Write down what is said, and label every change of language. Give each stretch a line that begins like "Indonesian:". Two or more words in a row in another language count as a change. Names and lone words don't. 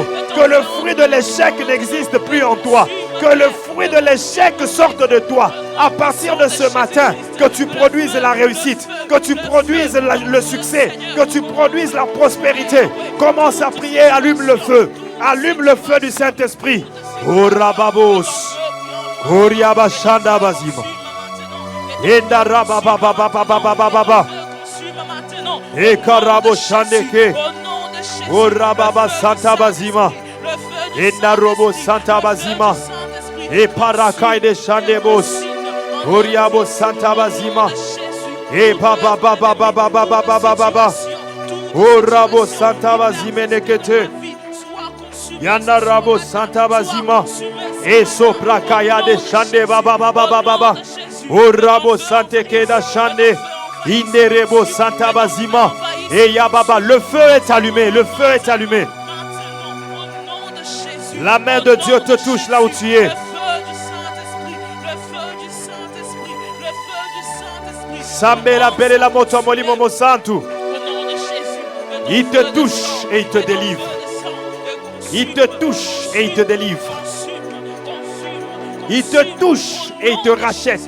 French: Que le fruit de l'échec n'existe plus en toi. Que le fruit de l'échec sorte de toi. À partir de ce matin, que tu produises la réussite, que tu produises le succès, que tu produises la prospérité. Commence à prier, allume le feu. Allume le feu du Saint-Esprit. Orababos. Oriabashanda bazima. Enda rababababababababa. Ekarabo shandeke. Orababa santa bazima. Enda robo santa bazima. E parakai de shandebos. Oriabo santa bazima. E baba baba baba baba baba baba. Orabo santa bazime nekete. Yanda rabo santa bazima. E sopra kaya de shande baba baba baba baba. Orabo sante keda shande. Inderebo santa bazima. Et yababa, le feu est allumé, le feu est allumé. La main de Dieu te touche là où tu es.
Lingala: Sambela bele la moto molimo mosantu.
French: Il te touche et il te délivre. Il te touche et il te délivre. Il te touche et il te rachète.